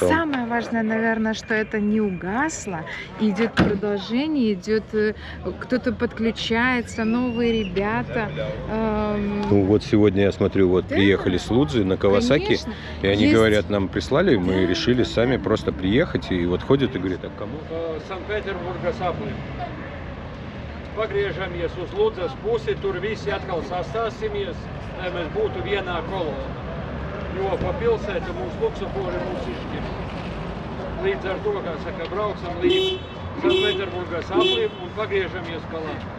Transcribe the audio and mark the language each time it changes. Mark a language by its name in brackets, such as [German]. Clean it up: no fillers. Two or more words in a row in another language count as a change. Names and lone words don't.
[Russian] Самое важное, наверное, что это не угасло. Идет продолжение, идет кто-то подключается, новые ребята. Ну вот сегодня я смотрю, вот Да, приехали с Лудзы на Кавасаки, конечно. и они Есть. говорят, нам прислали, мы решили сами просто приехать, и вот ходят и говорят, а кому? [Latvian] Sanktpēterburgas apli. Pagriežamies uz Ludzas pusi, tur visi atkal sastāsimies, lai mēs būtu vienā kolonā. Jo pa pilsētu mūsu luksofori mūs izšķir. Līdz ar to, kā saka, brauksim līdz Sanktpēterburgas apli un pagriežamies galā.